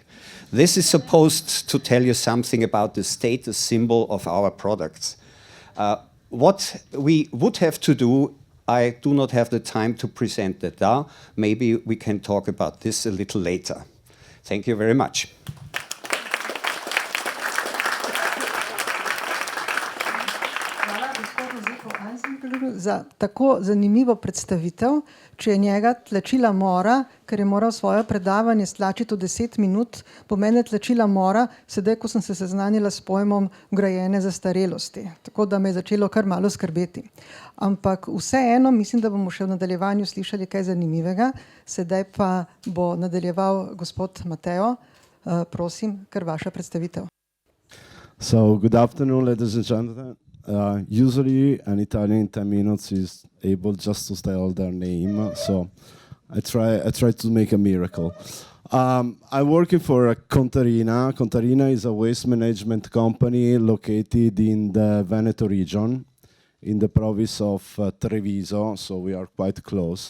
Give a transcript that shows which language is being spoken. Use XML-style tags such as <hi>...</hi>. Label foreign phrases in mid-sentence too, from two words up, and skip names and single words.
<en>This is supposed to tell you something about the status symbol of our products. What we would have to do, I do not have the time to present that now. Maybe we can talk about this a little later. Thank you very much.</en> <sl>Hvala gospodu Ziku Eisenbergu za tako zanimivo predstavitev. Če je njega tlačila mora, ker je moral svoje predavanje stlačiti v 10 minut, po mene tlačila mora, sedaj, ko sem se seznanila s pojmom vgrajene zastarelosti. Tako da me je začelo kar malo skrbeti. Ampak vseeno mislim, da bomo še v nadaljevanju slišali kaj zanimivega. Sedaj pa bo nadaljeval gospod Mateo. Prosim, kar vaša predstavitev.</sl> <en>So, good afternoon, ladies and gentlemen. Usually, an Italian in 10 minutes is able just to tell their name, so I try to make a miracle. I'm working for Contarina. Contarina is a waste management company located in the Veneto region, in the province of Treviso, so we are quite close.</en>